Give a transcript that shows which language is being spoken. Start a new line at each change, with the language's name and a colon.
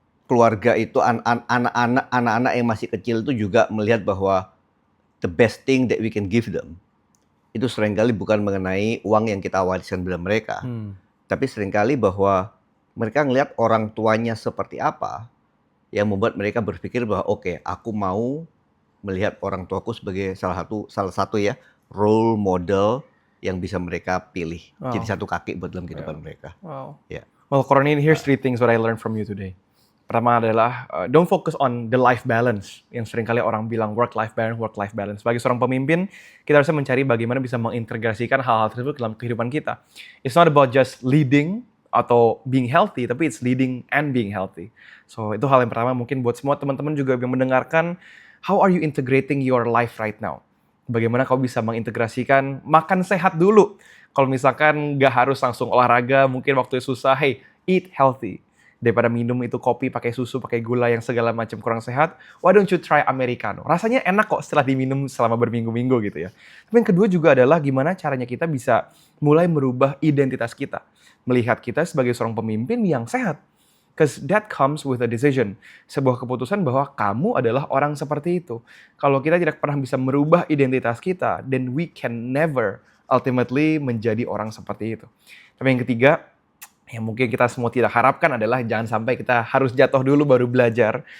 Indonesian: keluarga itu, anak-anak yang masih kecil itu juga melihat bahwa
English: the best thing that we can give them
Indonesian: itu seringkali bukan mengenai uang yang kita wariskan pada mereka, tapi seringkali bahwa mereka ngelihat orang tuanya seperti apa yang membuat mereka berpikir bahwa oke, aku mau melihat orang tuaku sebagai salah satu ya role model yang bisa mereka pilih. Jadi satu kaki buat dalam kehidupan mereka. Yeah.
English: Well, Koroni, here's 3 things what I learned from you today.
Indonesian: Pertama adalah
English: don't focus on the life balance,
Indonesian: yang seringkali orang bilang work-life balance. Sebagai seorang pemimpin, kita harusnya mencari bagaimana bisa mengintegrasikan hal-hal tersebut dalam kehidupan kita.
English: It's not about just leading
Indonesian: atau
English: being healthy,
Indonesian: tapi
English: it's leading and being healthy.
Indonesian: So itu hal yang pertama mungkin buat semua teman-teman juga yang mendengarkan,
English: how are you integrating your life right now?
Indonesian: Bagaimana kau bisa mengintegrasikan makan sehat dulu. Kalau misalkan nggak harus langsung olahraga, mungkin waktu susah,
English: hey, eat healthy.
Indonesian: Daripada minum itu kopi pakai susu, pakai gula yang segala macam kurang sehat,
English: why don't you try Americano?
Indonesian: Rasanya enak kok setelah diminum selama berminggu-minggu gitu ya. Tapi yang kedua juga adalah gimana caranya kita bisa mulai merubah identitas kita. Melihat kita sebagai seorang pemimpin yang sehat.
English: Because that comes with a decision.
Indonesian: Sebuah keputusan bahwa kamu adalah orang seperti itu. Kalau kita tidak pernah bisa merubah identitas kita,
English: then we can never ultimately
Indonesian: menjadi orang seperti itu. Tapi yang ketiga, yang mungkin kita semua tidak harapkan adalah jangan sampai kita harus jatuh dulu baru belajar.